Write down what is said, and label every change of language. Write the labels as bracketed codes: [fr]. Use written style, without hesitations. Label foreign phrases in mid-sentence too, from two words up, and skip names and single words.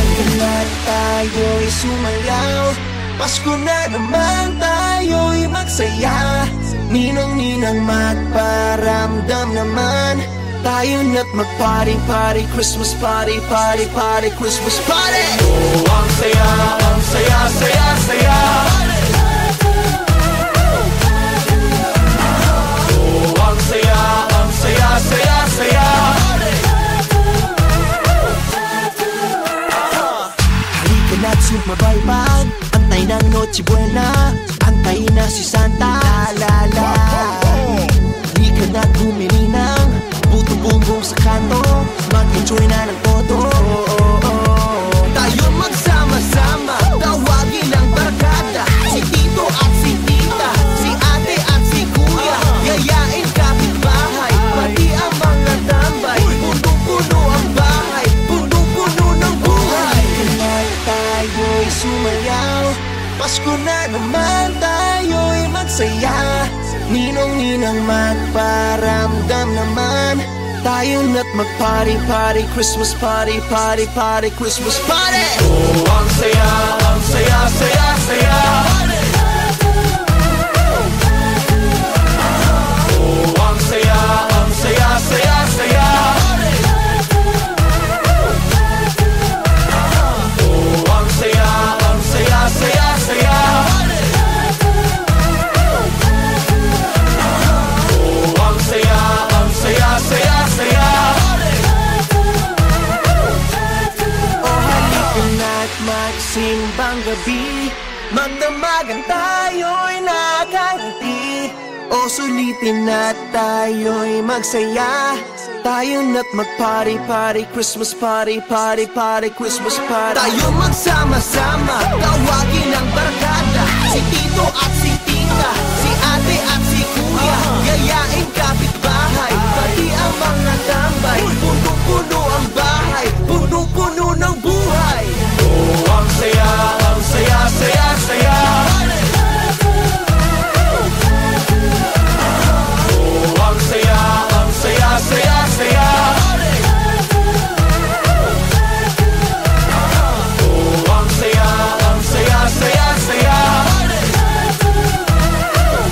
[tl] Lahat tayo'y sumayaw, Pasko na naman tayo'y magsaya. Ninong-ninang magparamdam naman. Tayo na't mag-party, [en] party, Christmas party, party, party, Christmas party. [tl] Oh, ang saya, saya, saya. Oh, ang saya, saya, saya. Halika na't sumabaybay, antay ng Noche Buena. Antay na si Santa, la la. Halika na't bumininang buto-bumbong sa kanto, mag-enjoy na ng todo. Tayo magsama-sama, tawagin ang barkada. Si Tito at si Tita, si Ate at si Kuya. Yayain kapitbahay, pati ang mga tambay. Punong-puno ang bahay, punong-puno ng buhay. Lahat tayo'y sumayaw, Pasko na naman tayo'y magsaya. Ninong-ninang magparamdam naman. Tayo na't mag-party, [en] party, Christmas party, party, party, Christmas party. [tl] Oh, ang saya, saya, saya. Oh, ang saya, saya, saya. Oh, ang saya, saya, saya. Saya, saya. Oh, halika na't magsimbang gabi. Magdamagan tayo'y nakangiti. O sulitin na tayo'y magsaya. Tayo na't mag-party, [en] party, Christmas party, party, party, Christmas party. [tl] Tayo magsama-sama, tawagin ang barkada. Si Tito at si Tita, si Ate at si Kuya. Yayain kapitbahay, pati ang mga tambay. Punong-puno ang bahay, punong-puno ng buhay. Oh, ang saya, saya, saya. Oh, ang saya, saya, saya. Oh, ang saya, saya, saya.